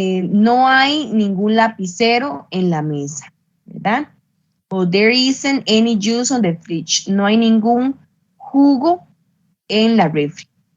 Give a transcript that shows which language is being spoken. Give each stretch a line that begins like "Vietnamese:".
Spanish: No hay ningún lapicero en la mesa, ¿verdad?
English: O there isn't any juice on the fridge.
Spanish: No hay ningún jugo en la refri.